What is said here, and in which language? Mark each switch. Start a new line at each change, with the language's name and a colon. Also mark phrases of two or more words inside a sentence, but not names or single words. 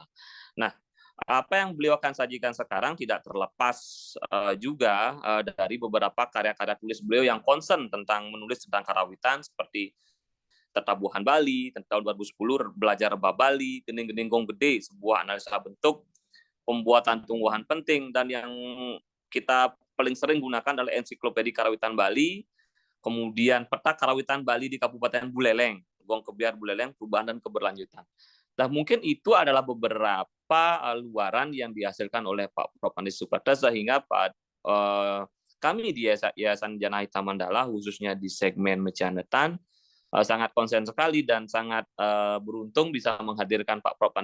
Indonesian: Nah, apa yang beliau akan sajikan sekarang tidak terlepas juga dari beberapa karya-karya tulis beliau yang concern menulis tentang karawitan, seperti Tetabuhan Bali tahun 2010, Belajar Rebah Bali, Gening-Gening Gong Gede, sebuah analisa bentuk, Pembuatan Tumbuhan Penting, dan yang kita paling sering gunakan adalah Ensiklopedia Karawitan Bali, kemudian Peta Karawitan Bali di Kabupaten Buleleng, Gong Kebiar Buleleng, Perubahan dan Keberlanjutan. Nah, mungkin itu adalah beberapa luaran yang dihasilkan oleh Pak Prof. Pandi Sukerto, sehingga kami di Yayasan Jana Hitam Mandala, khususnya di segmen Mecandatan, sangat konsen sekali dan sangat beruntung bisa menghadirkan Pak Prof.